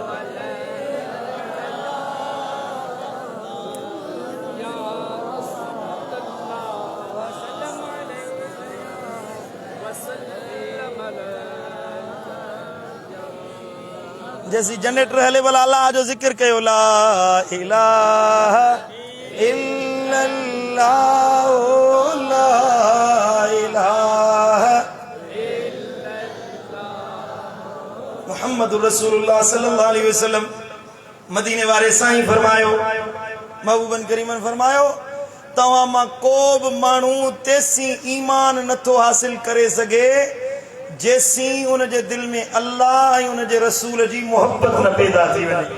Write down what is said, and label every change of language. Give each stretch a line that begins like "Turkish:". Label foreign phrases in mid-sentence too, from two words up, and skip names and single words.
Sindhi: जैसी जनरेटर हले भला अल्लाह जो जिक्र कयो
Arabic: لا إله إلا الله لا إله محمد رسول الله صلى الله عليه وسلم.
Sindhi: मदीने वारे साईं फरमायो, महबूबन करीमन फरमायो, तव्हां मां को बि माण्हू तेसी ईमान नथो हासिल करे सघे जेसी उन जे दिल में अल्लाह ऐं उन जे रसूल जी मोहब्बत न पैदा थी वञे।